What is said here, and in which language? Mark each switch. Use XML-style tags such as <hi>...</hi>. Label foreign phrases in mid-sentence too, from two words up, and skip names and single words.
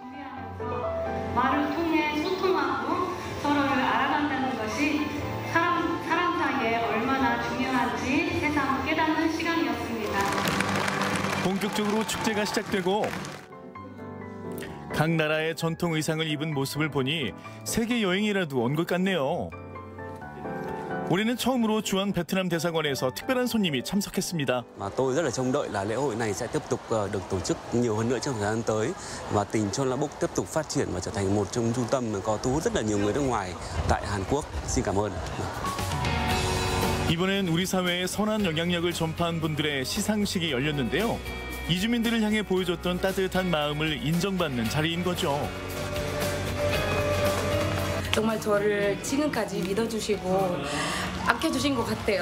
<ko>말을 통해 소통하고 서로를 알아간다는 것이 사람 사이에 얼마나 중요한지 새삼 깨닫는 시간이었습니다. 본격적으로 축제가 시작되고 각 나라의 전통 의상을 입은 모습을 보니 세계 여행이라도 온 것 같네요. 올해는 처음으로 중앙 베트남 대사관에서 특별한 손님이 참석했습니다.</ko> <vi>Tôi rất là trông đợi là lễ hội này sẽ tiếp tục được tổ chức nhiều hơn nữa trong thời gian tới và tỉnh Chon La Búc tiếp tục phát triển và trở thành một trong trung tâm có thu hút rất là nhiều người nước ngoài tại Hàn Quốc. Xin cảm ơn.</vi> <ko>이번엔 우리 사회에 선한 영향력을 전파한 분들의 시상식이 열렸는데요. 이주민들을 향해 보여줬던 따뜻한 마음을 인정받는 자리인 거죠. 정말 저를 지금까지 믿어주시고 아껴주신 것 같아요.</ko>